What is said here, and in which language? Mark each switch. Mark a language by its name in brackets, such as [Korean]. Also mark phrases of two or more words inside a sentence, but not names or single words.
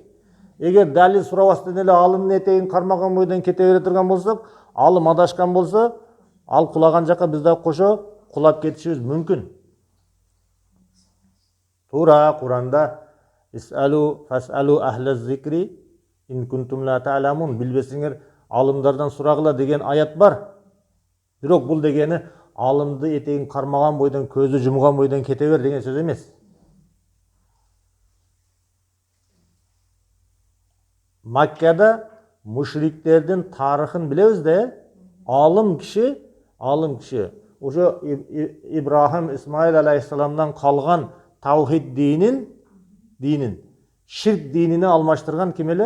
[Kyrgyz] Эгер далил сурабастан эле алымдын этегин кармаган бойдон кете бере турган болсок, алым адашкан болсо, ал кулаган жака биз дагы кошо кулап кетишибиз мүмкүн. Тура Куранда [Arabic] "اسألوا فاسألوا أهل الذكر إن كنتم لا تعلمون", [Kyrgyz] билбесиңер алымдардан сурагыла деген аят бар. Бирок бул дегени алымды этегин кармаган бойдон, көзү жумган бойдон кете бер деген сөз эмес. Маккада мушриктердин тарыхын билебиз да, алым киши ошо Ибрахим, Исмаил алейхиссаламдан калган тавхид динин ширк динине алмаштырган ким эле?